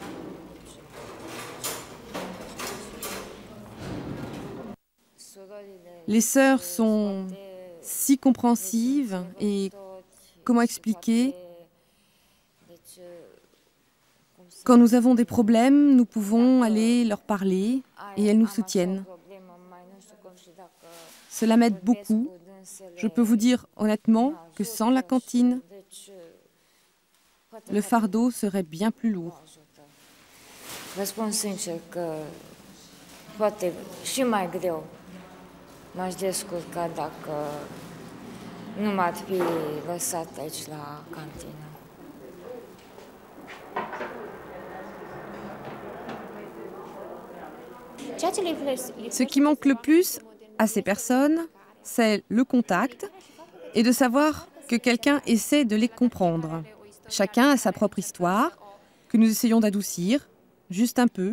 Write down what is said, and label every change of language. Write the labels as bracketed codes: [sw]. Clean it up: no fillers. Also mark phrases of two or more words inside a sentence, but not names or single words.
[fr] Les sœurs sont si compréhensives et, comment expliquer, quand nous avons des problèmes, nous pouvons aller leur parler et elles nous soutiennent. Cela m'aide beaucoup. Je peux vous dire honnêtement que sans la cantine, le fardeau serait bien plus lourd. [ro] Vă spun sincer că poate și mai greu m-aș descurca dacă nu m-ar fi lăsat aici la cantină. [fr] Ce qui manque le plus à ces personnes, c'est le contact et de savoir que quelqu'un essaie de les comprendre. Chacun a sa propre histoire, que nous essayons d'adoucir, juste un peu.